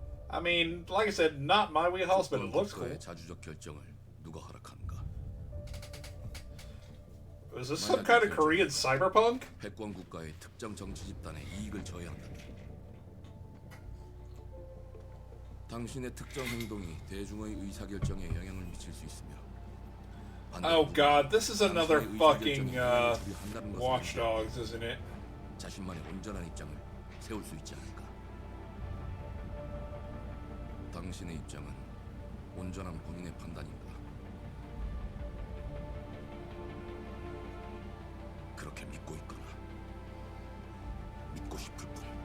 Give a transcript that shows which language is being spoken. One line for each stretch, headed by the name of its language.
English: I mean, like I said, not my wheelhouse, but it looks cool.
Korean: 자주적 결정을 누가 허락하는가?
English: Is this some kind of Korean cyberpunk?
Korean: 패권 국가의 특정 정치 집단의 이익을 저해한다. 당신의 특정 행동이 대중의 의사결정에 영향을 미칠 수 있으며.
English: Oh god, this is another fucking Watch Dogs, isn't it?
Korean: 자신만의 온전한 입장을 세울 수 있지 않을까? 당신의 입장은 온전한 본인의 판단인가? 그렇게 믿고 있거나 믿고 싶을 뿐.